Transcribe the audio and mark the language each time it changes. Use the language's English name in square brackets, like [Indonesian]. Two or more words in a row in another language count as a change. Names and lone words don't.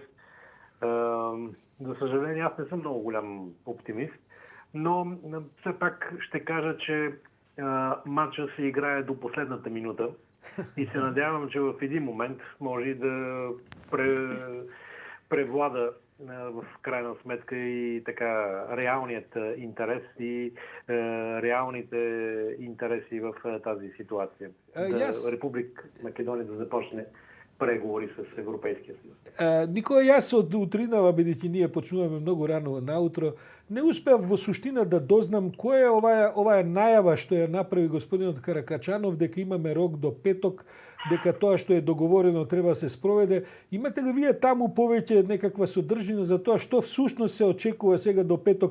[Bulgarian] За съжаление, аз не съм много голям оптимист, но все пак ще кажа, че матчът се играе до последната минута и се надявам, че в един момент може да превлада в крайна сметка и така реалният интерес и реалните интереси в тази ситуация. Република Македония да започне преговори с Европейския съюз. [Macedonian] Никола, јас од утринава, бидејќи ние почнуваме многу рано наутро, не успеав во суштина да дознам која е оваа најава што ја направи господинот Каракачанов дека имаме рок до петок, дека тоа што е договорено треба да се спроведе. Имате ли вие таму повеќе некаква содржина за тоа што всушност се очекува сега до петок?